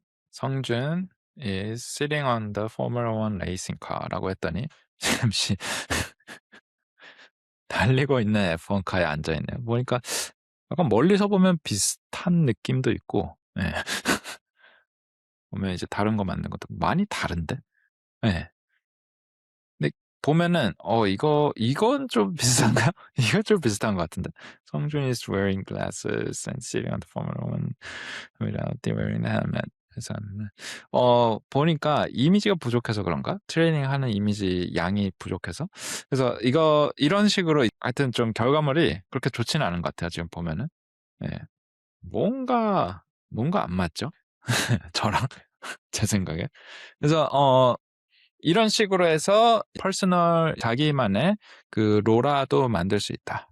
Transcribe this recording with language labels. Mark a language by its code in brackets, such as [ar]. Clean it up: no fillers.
[ko] 성준 [en] is sitting on the Formula One racing car [ko] 라고 했더니 잠시 달리고 있는 F1 카에 앉아 있네요. 보니까 약간 멀리서 보면 비슷한 느낌도 있고, 예. 보면 이제 다른 거 만든 것도 많이 다른데, 예. 근데 보면은 이건 좀 비슷한가요? 이건 좀 비슷한 것 같은데. [en] 성준 is wearing glasses and sitting on the Formula One without wearing the helmet. [ko] 그래서 보니까 이미지가 부족해서 그런가? 트레이닝하는 이미지 양이 부족해서. 그래서 이런 식으로 하여튼 좀 결과물이 그렇게 좋지는 않은 것 같아요. 지금 보면은. 예. 뭔가 안 맞죠? 저랑 제 생각에. 그래서 이런 식으로 해서 퍼스널 자기만의 그 로라도 만들 수 있다.